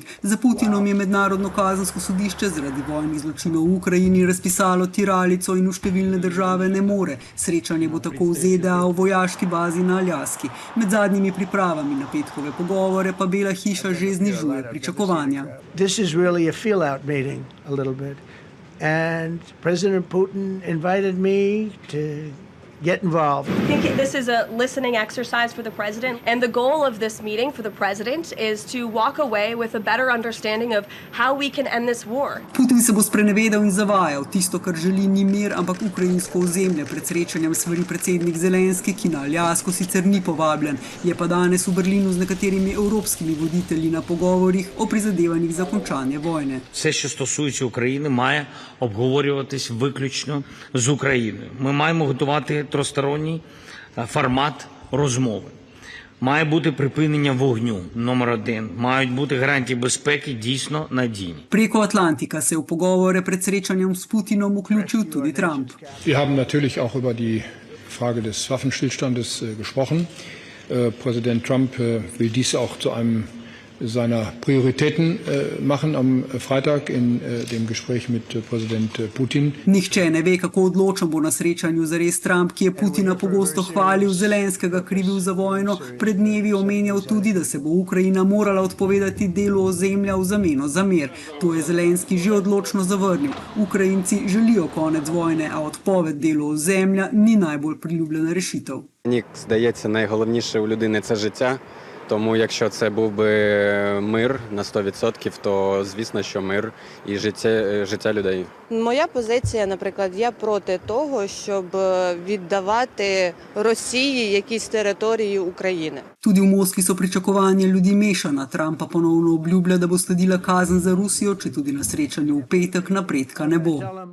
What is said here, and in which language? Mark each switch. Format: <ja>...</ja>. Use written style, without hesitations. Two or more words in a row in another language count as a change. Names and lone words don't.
<sl>Za Putinom je Mednarodno kazensko sodišče zaradi vojnih zločinov v Ukrajini razpisalo tiralico in v številne države ne more. Srečanje bo tako v ZDA v vojaški bazi na Aljaski. Med zadnjimi pripravami na petkove pogovore pa Bela hiša že znižuje pričakovanja.</sl> <en>This is really a feel-out meeting a little bit. And President Putin invited me to get involved. I think this is a listening exercise for the president, and the goal of this meeting for the president is to walk away with a better understanding of how we can end this war.</en> <sl>Putin se bo sprenevedal in zavajal. Tisto, kar želi, ni mir, ampak ukrajinsko ozemlje. Pred srečanjem svari predsednik Zelenski, ki na Aljasko sicer ni povabljen. Je pa danes v Berlinu z nekaterimi evropskimi voditelji na pogovorih o prizadevanjih za končanje vojne.</sl> <uk>Все, що стосується України, має обговорюватись виключно з Україною. Ми маємо готувати тристоронній формат розмови. Має бути припинення вогню, номер 1. Мають бути гарантії безпеки дійсно надійні.</uk> <sl>Preko Atlantika se v pogovore pred srečanjem s Putinom vključil tudi Trump.</sl> <de>Wir haben natürlich auch über die Frage des Waffenstillstandes gesprochen. Präsident Trump will dies auch zu einem seiner Prioritäten machen am Freitag in dem Gespräch mit Präsident Putin.</de> <sl>Nihče ne ve, kako odločen bo na srečanju zares Trump, ki je Putina pogosto hvalil, Zelenskega krivil za vojno. Pred dnevi omenjal tudi, da se bo Ukrajina morala odpovedati delu ozemlja v zameno za mir. To je Zelenski že odločno zavrnil. Ukrajinci želijo konec vojne, a odpoved delu ozemlja ni najbolj priljubljena rešitev.</sl> <uk>Мені здається, найголовніше у людини – це життя. Тому якщо це був би мир на 100%, то звісно, що мир і життя людей. Моя позиція, наприклад, я проти того, щоб віддавати Росії якісь території України.</uk> <sl>Tudi v Moskvi so pričakovanja ljudi mešana. Trump pa ponovno obljublja, da bo sledila kazen za Rusijo, če tudi na srečanju v petek napredka ne bo.</sl>